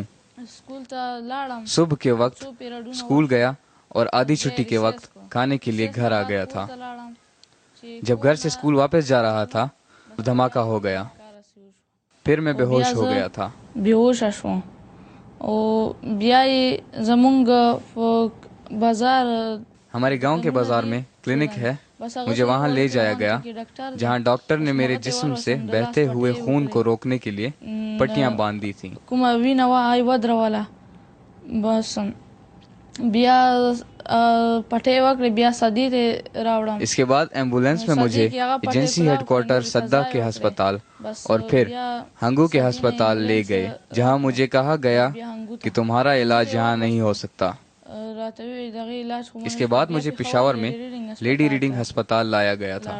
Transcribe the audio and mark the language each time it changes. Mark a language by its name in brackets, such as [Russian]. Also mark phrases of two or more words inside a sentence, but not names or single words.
[Urdu] صبح کے وقت اسکول گیا اور آدھی چھٹی کے وقت کھانے کے لیے گھر آ گیا تھا. جب گھر سے اسکول واپس جا رہا تھا دھماکہ ہو گیا. پھر میں بے ہوش ہو گیا تھا. [Pashto] او بیا زمونگ بازار [Urdu] ہمارے گاؤں کے بازار میں کلینک ہے. مجھے وہاں لے جایا گیا جہاں ڈاکٹر نے میرے جسم سے بہتے ہوئے خون کو روکنے کے لیے پٹیاں باندھ دی تھیں. [Pashto] کومه وینه وا آی ودروله بس بیا پټې وکړې بیا سدی ته راوړم. [Urdu] اس کے بعد ایمبولینس میں مجھے ایجنسی ہیڈ کوارٹر سدا کے ہسپتال اور پھر ہنگو کے ہسپتال لے گئے جہاں مجھے کہا گیا کہ تمہارا علاج یہاں نہیں ہو سکتا. اس کے بعد مجھے پشاور میں لیڈی ریڈنگ ہسپتال لایا گیا تھا.